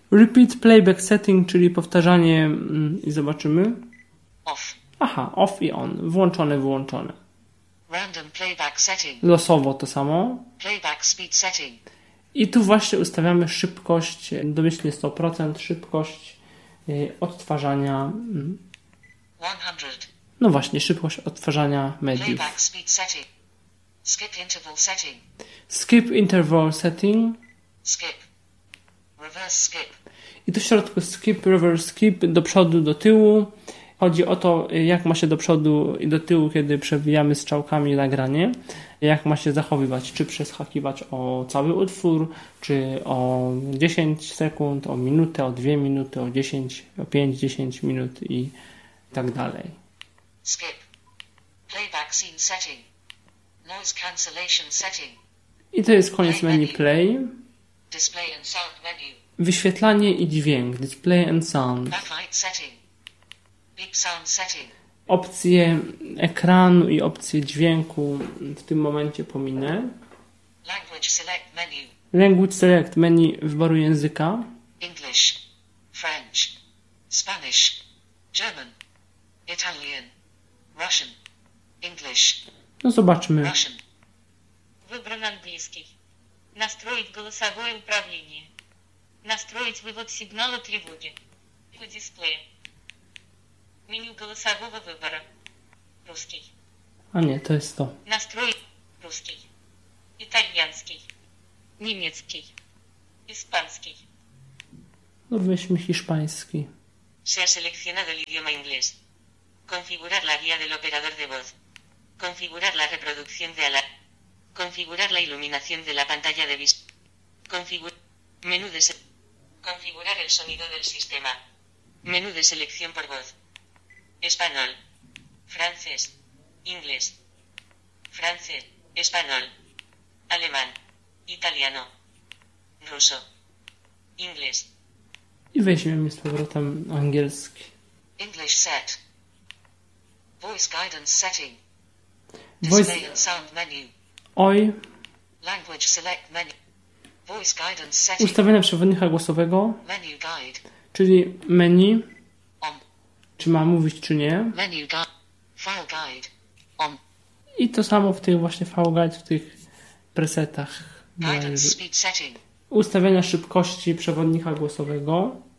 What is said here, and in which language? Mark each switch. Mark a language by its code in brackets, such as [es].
[en] Repeat playback setting, [pl] czyli powtarzanie i zobaczymy. [en] Off. [pl] Aha, off i on. Włączone, wyłączone. [en] Random playback setting. [pl] Losowo to samo. [en] Playback speed setting. [pl] I tu właśnie ustawiamy szybkość, domyślnie 100%, szybkość odtwarzania. 100. No właśnie, szybkość odtwarzania mediów. [en] Playback speed setting. Skip interval setting. Skip interval setting. Skip. Reverse skip. [pl] I tu w środku skip, reverse skip, do przodu, do tyłu. Chodzi o to, jak ma się do przodu i do tyłu, kiedy przewijamy strzałkami nagranie, jak ma się zachowywać, czy przeskakiwać o cały utwór, czy o 10 sekund, o minutę, o 2 minuty, o 10, o 5, 10 minut i tak dalej. [en] Skip. Playback scene setting. Noise cancellation setting. [pl] I to jest koniec menu play. [en] Display and sound menu. [pl] Wyświetlanie i dźwięk. [en] Display and sound. Backlight setting. Beep sound setting. [pl] Opcje ekranu i opcje dźwięku w tym momencie pominę. [en] Language select menu. Language select menu [pl] wyboru języka. [en] English, French, Spanish, German, Italian, Russian, English. [pl] No zobaczmy. Russian. Wybrany angielski. [ru] Настроить голосовое управление. Настроить вывод сигнала тревоги. По дисплею. Меню голосового выбора. Русский. А нет, то есть то. Настроить русский. Итальянский. Немецкий. Испанский. Ну, возьми испанский. [es] Se ha seleccionado el idioma inglés. Configurar la guía del operador de voz. Configurar la reproducción de alarma. Configurar la iluminación de la pantalla de visión. Configurar menú de configurar el sonido del sistema. Menú de selección por voz. Español. Francés. Inglés. Francés. Español. Alemán. Italiano. Ruso. Inglés. [pl] I weźmiemy z powrotem angielski. [en] English set. Voice guidance setting. Display and sound menu. [pl] Oj. [en] Language select menu. Voice guidance setting. [pl] Ustawienia przewodnika głosowego. [en] Menu guide. [pl] Czyli menu. [en] On. [pl] Czy ma mówić, czy nie. [en] Menu guide. File guide. On. [pl] I to samo w tych właśnie file guide, w tych presetach. [en] Guidance należy. Speed setting. [pl] Ustawienia szybkości przewodnika głosowego.